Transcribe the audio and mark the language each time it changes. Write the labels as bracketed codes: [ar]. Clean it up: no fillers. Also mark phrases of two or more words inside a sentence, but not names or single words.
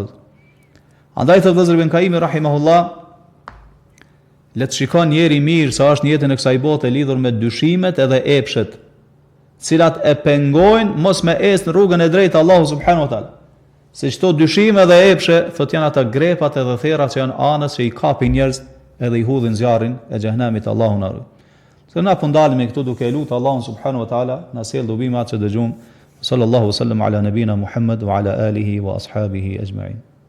[sq] Andaj thot vëllezër Ibn Qayyim rahimahullah, le të shikon njeri mirë sa është në jetën e kësaj bote lidhur me dyshimet edhe epshet, cilat e pengojnë mos me ecë në rrugën e drejtë Allahu [ar] سبحانه وتعالى. [sq] Se çto dyshime dhe epshe, thot janë ata grepat edhe therrat që janë anës që i kapin njerëz edhe i hudhin zjarrin e xhenemit Allahu na ruaj. Se na fundalemi këtu duke lutur Allahun [ar] سبحانه وتعالى [sq] na sjell dobimat që dëgjum. [ar] صلى الله سلم على نبينا محمد وعلى آله وأصحابه أجمعين.